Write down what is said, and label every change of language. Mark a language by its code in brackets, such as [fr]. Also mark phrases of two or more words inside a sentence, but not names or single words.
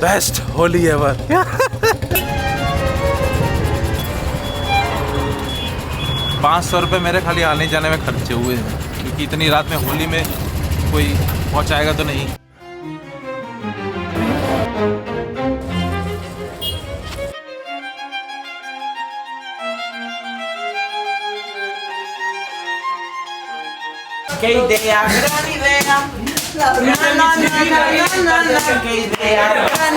[en] Best Holi ever. [hi] 500 रुपये मेरे खाली आने जाने में खर्चे हुए हैं, क्योंकि इतनी रात में होली में कोई पहुँचाएगा तो नहीं। [it] Che idea, gran idea. No, no, no, no, no, no, che idea, gran idea.